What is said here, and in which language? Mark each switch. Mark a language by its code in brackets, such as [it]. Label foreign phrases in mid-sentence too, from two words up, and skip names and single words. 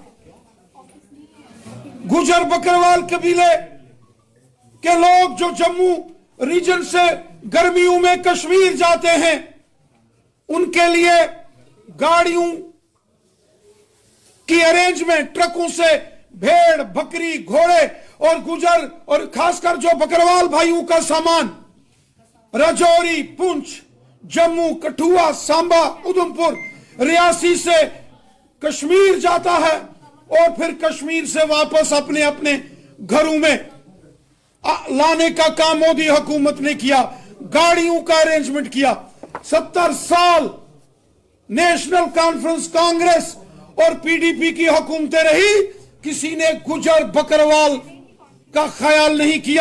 [ur] گجر بکروال قبیلے کے لوگ جو جموں ریجن سے گرمیوں میں کشمیر جاتے ہیں ان کے لیے گاڑیوں کی ارینجمنٹ, ٹرکوں سے بھیڑ بکری گھوڑے اور گجر اور خاص کر جو بکروال بھائیوں کا سامان راجوری, پونچھ, جموں, کٹھوا, سامبا, ادھمپور, ریاسی سے کشمیر جاتا ہے اور پھر کشمیر سے واپس اپنے اپنے گھروں میں لانے کا کام مودی حکومت نے کیا. گاڑیوں کا ارینجمنٹ کیا. 70 سال نیشنل کانفرنس کانگریس اور پی ڈی پی کی حکومتیں رہی, کسی نے گجر بکروال کا خیال نہیں کیا.